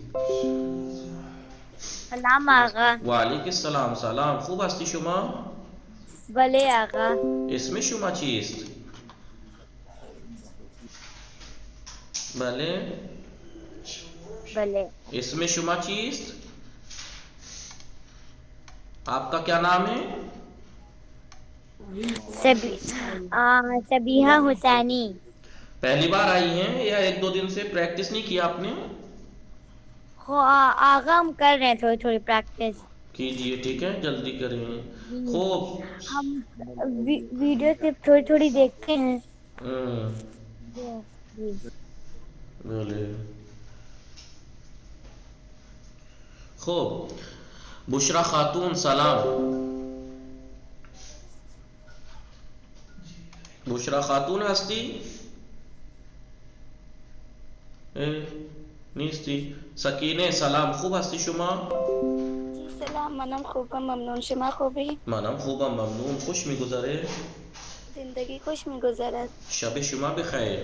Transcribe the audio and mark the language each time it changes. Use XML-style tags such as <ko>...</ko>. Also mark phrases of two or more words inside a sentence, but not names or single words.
<fa>سلام آقا. و علیک السلام. سلام. خوب هستی شما؟ بله آقا. اسم شما چیست؟ بله. بله. اسم شما چیست؟</fa> <ur>آپ کا کیا نام ہے؟ سبیحہ حسینی. پہلی بار آئی ہیں یا 1-2 دن سے پریکٹس نہیں کی آپ نے؟ آقا ہم کر رہے ہیں تھوڑی تھوڑی پریکٹس. کیجئے. ٹھیک ہے، جلدی کریں. خوب. ہم ویڈیو کلپ تھوڑی تھوڑی دیکھتے ہیں. بولے. خوب.</ur> <fa>بشرا خاتون سلام. بشرا خاتون هستی؟ نیستی. سکینه سلام. خوب هستی شما؟ سلام. منم خوبم ممنون. شما خوبی؟ منم خوبم ممنون. خوش میگذره؟ زندگی خوش میگذرد. شب شما بخیر.</fa>